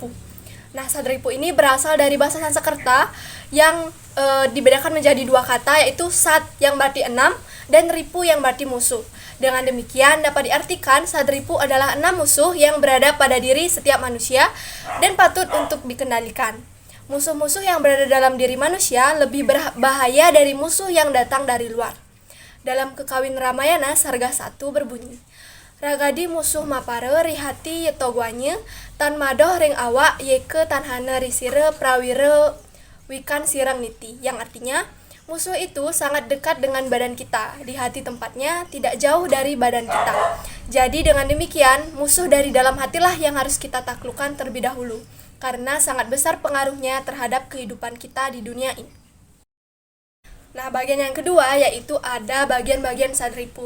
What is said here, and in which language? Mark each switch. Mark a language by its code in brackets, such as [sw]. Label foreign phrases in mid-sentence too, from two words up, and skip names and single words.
[id] Nah, Sadripu ini berasal dari bahasa Sanskerta yang dibedakan menjadi 2 kata, yaitu Sat yang berarti 6 dan Ripu yang berarti musuh. Dengan demikian dapat diartikan Sadripu adalah 6 musuh yang berada pada diri setiap manusia dan patut untuk dikendalikan. Musuh-musuh yang berada dalam diri manusia lebih berbahaya dari musuh yang datang dari luar. Dalam Kekawin Ramayana Sarga 1 berbunyi, [kaw] Ragadi musuh mapare rihati yetogwanya tan madoh ring awak yeke tanhana risire prawire wikan sirang niti, [id] yang artinya musuh itu sangat dekat dengan badan kita, di hati tempatnya tidak jauh dari badan kita. Jadi dengan demikian musuh dari dalam hatilah yang harus kita taklukkan terlebih dahulu, karena sangat besar pengaruhnya terhadap kehidupan kita di dunia ini. Nah, bagian yang kedua yaitu ada bagian-bagian Sadripu.